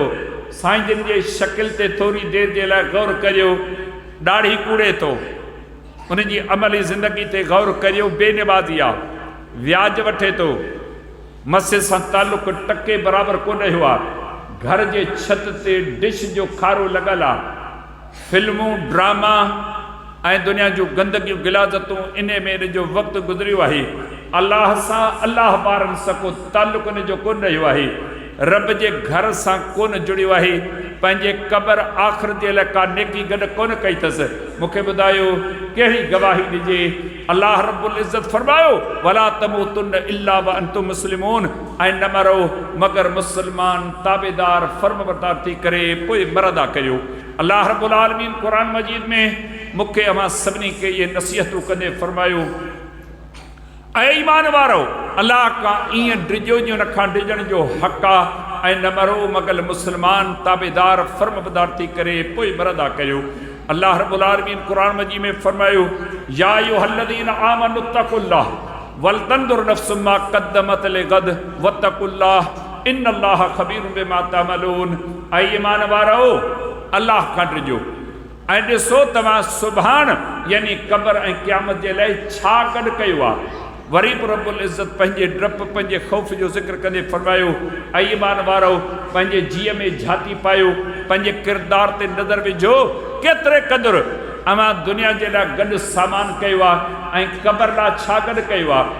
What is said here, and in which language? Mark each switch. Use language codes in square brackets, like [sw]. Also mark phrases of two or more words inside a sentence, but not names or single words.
[sd] साईं जिन जे शकिल ते थोरी देरि जे लाइ गौर करियो, ॾाढ़ी कूड़े थो, उनजी अमली ज़िंदगी ते गौर करियो, बेनिवाज़ी आहे, व्याज वठे थो, मस्जिद सां तालुक़ु टके बराबरि कोन रहियो आहे, घर जे छत ते डिश जो खारो लॻल आहे, फिल्मूं ड्रामा ऐं दुनिया जूं गंदगियूं गिलाज़तूं इन में इन जो वक़्तु गुज़रियो आहे। अल्लाह सां अल्लाह वारनि सां को तालुक़ु इन जो कोन रहियो आहे, रब जे घर सां कोन जुड़ियो आहे, पंहिंजे क़बर आख़िर जे लाइ का नेकी गॾु कोन कई अथसि। मूंखे ॿुधायो कहिड़ी गवाही ॾिजे? [ar] الله رب العزة फरमायो ولا تموتن إلا وأنتم مسلمون, [sd] ऐं न मरो मगर मुस्लमान ताबेदार फर्मबरदार थी करे पोइ मरदा करियो। [ar] الله رب العالمين قرآن مجيد [sd] में मूंखे अवां सभिनी खे इहे नसीहतूं कंदे फरमायो ऐं ईमान वारो अल्लाह खां ईअं डिजो जो उन खां डिजण जो हक़ आहे, ऐं न मरो मगर मुस्लमान ताबेदार फर्मबरदार थी करे पोइ मरदा करियो। [ar] الله رب العالمين قرآن مجيد [sd] में फरमायो [ar] يا أيها الذين آمنوا اتقوا الله ولتنظر نفس ما قدمت لغد واتقوا الله إن الله خبير بما تعملون. [sd] ऐं ईमान वारो अल्लाह खां डिजो ऐं ॾिसो तव्हां सुभाणे यानी क़बर ऐं क़यामत जे लाइ छा गॾु कयो आहे। वरी बि [ar] رب العزة [sd] पंहिंजे डपु पंहिंजे ख़ौफ़ जो ज़िक्र कंदे फरमायो ऐं ईमान वारो पंहिंजे जीअ में झाती पायो, पंहिंजे किरदार ते नज़र विझो केतिरे क़दुरु अवां दुनिया जे लाइ गॾु सामान कयो आहे ऐं क़बर लाइ छा गॾु कयो आहे।